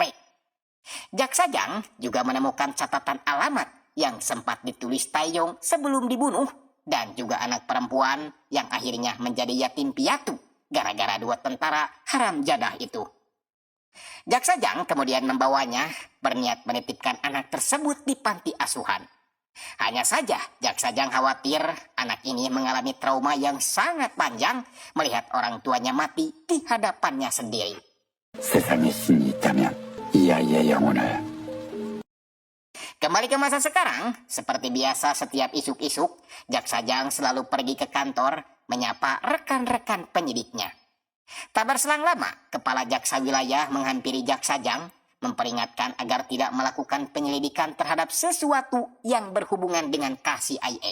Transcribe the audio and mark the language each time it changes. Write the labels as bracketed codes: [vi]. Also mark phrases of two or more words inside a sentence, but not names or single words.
[id] Jak Sajang juga menemukan catatan alamat yang sempat ditulis Taeyong sebelum dibunuh dan juga anak perempuan yang akhirnya menjadi yatim piatu gara-gara dua tentara haram jadah itu. Jak Sajang kemudian membawanya berniat menitipkan anak tersebut di panti asuhan. Hanya saja Jak Sajang khawatir anak ini mengalami trauma yang sangat panjang melihat orang tuanya mati di hadapannya sendiri. [ko] 세상에 신이 있다면 이 아이의 영혼을. [id] Kembali ke masa sekarang, seperti biasa setiap isuk-isuk, Jak Sajang selalu pergi ke kantor menyapa rekan-rekan penyidiknya. Tak berselang lama, kepala jaksa wilayah menghampiri Jak Sajang, memperingatkan agar tidak melakukan penyelidikan terhadap sesuatu yang berhubungan dengan KCIA.